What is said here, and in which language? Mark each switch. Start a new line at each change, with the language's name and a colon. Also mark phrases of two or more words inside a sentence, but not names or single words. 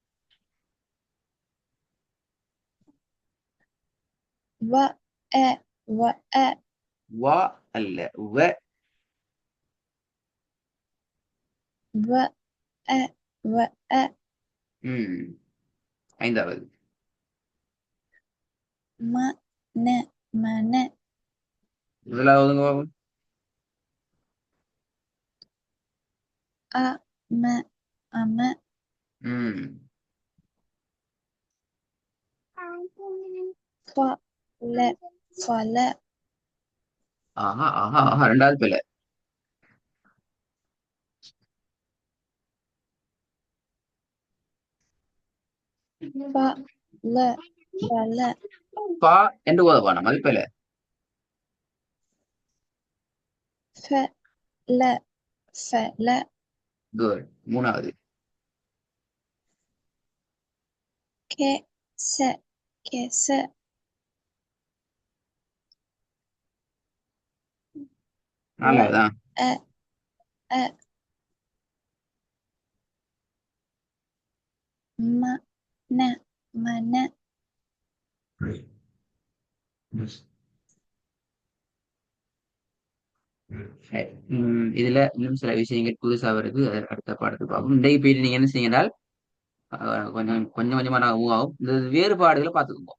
Arabic: وأ وأ
Tamil: வா அல்ல, வ.
Arabic: وأ وأ
Tamil: ம் ஐந்தாவது.
Arabic: ما ن من
Tamil: முதலாவதுங்க பாப்போம்.
Arabic: أ ما أما ம் فلا فلا
Tamil: ஆஹா ஆஹா ஆஹா, ரெண்டாவது பிழை.
Arabic: فلا فلا
Tamil: பா என்று ஓதவானம், அது பிழை.
Arabic: فلا فلا
Tamil: குட். மூணாவது.
Arabic: كأس كأس
Tamil: நாலாவதா?
Arabic: وأ أ ما ن من
Tamil: சரி. இதுல இன்னும் சில விஷயங்கள் புதுசா வருது. அதை அடுத்த பாடத்துக்கு பார்ப்போம். இன்றைக்கு போயிட்டு நீங்க என்ன செய்யுங்கள், கொஞ்சம் கொஞ்சம் கொஞ்சமா நான் மூவ் ஆகும். இந்த வேறுபாடுகளை பார்த்துக்கோங்க.